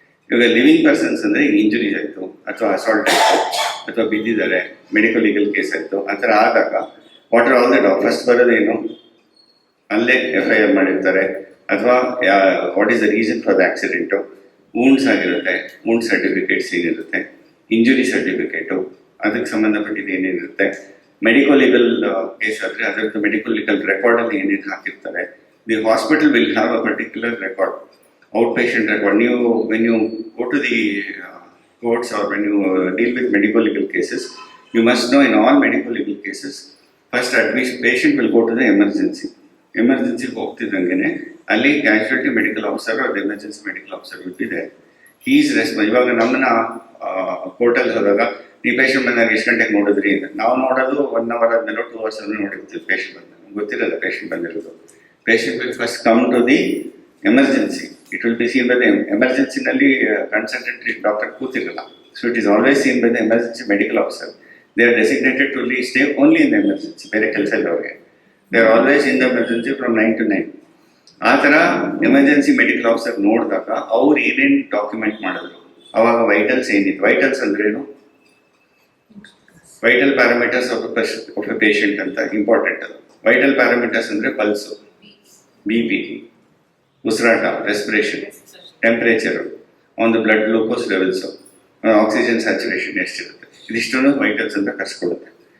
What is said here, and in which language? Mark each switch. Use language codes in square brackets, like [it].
[kn] ಇವಾಗ living persons ಅಂದರೆ injuries ಆಯಿತು ಅಥವಾ ಅಸಾಲ್ಟ್ ಆಯಿತು ಅಥವಾ ಬಿದ್ದಿದ್ದಾರೆ, ಮೆಡಿಕಲ್ ಲೀಗಲ್ ಕೇಸ್ ಆಯಿತು, ಆ ಥರ ಆದಾಗ [en] what are all the first [kn] ಬರೋದೇನು, ಅಲ್ಲೇ FIR ಮಾಡಿರ್ತಾರೆ, ಅಥವಾ [en] what is the reason for the accident, [kn] wounds ಆಗಿರುತ್ತೆ, ವೂಂಡ್ ಸರ್ಟಿಫಿಕೇಟ್ಸ್ ಏನಿರುತ್ತೆ, ಇಂಜುರಿ ಸರ್ಟಿಫಿಕೇಟು, ಅದಕ್ಕೆ ಸಂಬಂಧಪಟ್ಟಿದ್ದು ಏನೇನಿರುತ್ತೆ, ಮೆಡಿಕಲ್ ಲೀಗಲ್ ಕೇಸ್ ಆದರೆ ಅದರದ್ದು ಮೆಡಿಕಲ್ ಲೀಗಲ್ ರೆಕಾರ್ಡಲ್ಲಿ ಏನೇನು ಹಾಕಿರ್ತಾರೆ. [en] The hospital will have a particular record, outpatient record. When you go to the courts or when you deal with medical legal cases, you must know in all medical legal cases, first at least patient will go to the emergency. Emergency [kn] ಹೋಗ್ತಿದ್ದಂಗೆ ಅಲ್ಲಿ [en] Casualty medical officer or emergency medical officer will be there. He is responsible. [kn] ಇವಾಗ ನಮ್ಮನ್ನ ಕೋರ್ಟಲ್ಲಿ ಹೋದಾಗ ಈ patient ಬಂದಾಗ ಎಷ್ಟು ಗಂಟೆಗೆ ನೋಡಿದ್ರಿ ಅಂತ ನಾವು ನೋಡೋದು 1 hour ಆದ್ಮೇಲೆ 2 hours ಆದ್ಮೇಲೆ ನೋಡಿರ್ತೀವಿ ಪೇಷಂಟ್ ಬಂದಾಗ, ಗೊತ್ತಿರಲ್ಲ ಪೇಷಂಟ್ ಬಂದಿರೋದು. [en] Patient will first come to the emergency. It will be seen by the emergency [kn] ನಲ್ಲಿ consultant doctor ಕೂತಿರಲ್ಲ. [en] So it is always seen by the emergency medical officer. They are designated to stay only in the emergency. [kn] ಬೇರೆ ಕೆಲಸ ಇಲ್ಲ ಅವ್ರಿಗೆ. [en] They are always in the emergency from 9 to 9. [kn] ಆ ಥರ emergency medical officer ನೋಡಿದಾಗ ಅವ್ರು ಏನೇನು document ಮಾಡಿದ್ರು, ಅವಾಗ ವೈಟಲ್ಸ್ ಏನಿತ್ತು. ವೈಟಲ್ಸ್ ಅಂದ್ರೇನು? [en] Vital parameters of a patient ಅಂತ important ಅದು. [kn] ವೈಟಲ್ ಪ್ಯಾರಾಮೀಟರ್ಸ್ ಅಂದರೆ ಪಲ್ಸು, BP, ಉಸಿರಾಟ, ರೆಸ್ಪಿರೇಷನ್, ಟೆಂಪರೇಚರು, ಒಂದು blood glucose levels, oxygen saturation ಎಷ್ಟಿರುತ್ತೆ, ಇದಿಷ್ಟನ್ನು ವೈಟಲ್ಸ್ ಅಂತ ಕರ್ಸ್ಕೊಡುತ್ತೆ.